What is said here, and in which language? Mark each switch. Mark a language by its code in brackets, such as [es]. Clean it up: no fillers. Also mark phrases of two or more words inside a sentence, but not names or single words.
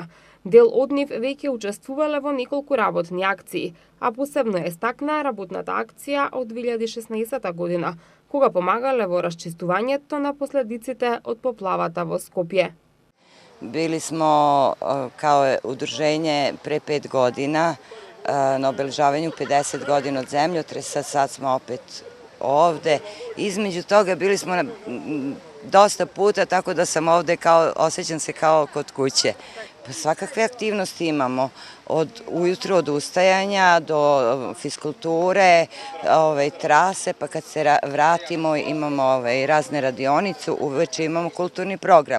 [mk] Дел од нив веќе учествувале во неколку работни акции, а посебно е стакнаа работната акција од 2016 година, кога помагале во расчистувањето на последиците од поплавата во Скопје. [sr] Били смо као удружење пре 5 година na obeležavanju 50 godina od zemljotresa, sad smo opet ovde. Između toga bili smo dosta puta, tako da sam ovde osjećam se kao kod kuće. Pa svakakve aktivnosti imamo, od ujutru od ustajanja do fiskulture, trase, pa kad se vratimo imamo razne radionice, uveče imamo kulturni program.